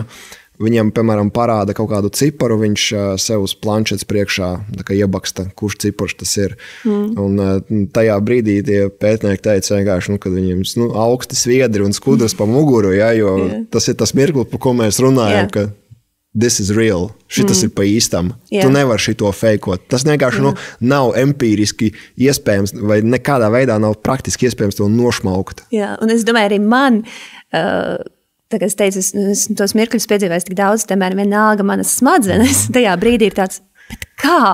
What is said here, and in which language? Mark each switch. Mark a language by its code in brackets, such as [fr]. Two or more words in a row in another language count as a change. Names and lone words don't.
[lv] Viņam, piemēram, parāda kaut kādu ciparu, viņš sev uz planšetes priekšā iebaksta, kurš cipars tas ir. Un tajā brīdī tie pētnieki teica vienkārši, kad viņiem augsti sviedri un skudras pa muguru, ja, jo tas ir tas mirklis, par ko mēs runājam, ka [en] this is real, [lv] šitas ir pa īstam. Tu nevari šito fejkot. Tas vienkārši nav empīriski iespējams vai nekādā veidā nav praktiski iespējams to nošmaukt. Jā, un es domāju, arī man... Tā kā es teicu, es tos mirkļus piedzīvēju tik daudz, tomēr vienalga manas smadzenes tajā brīdī ir tāds, bet kā?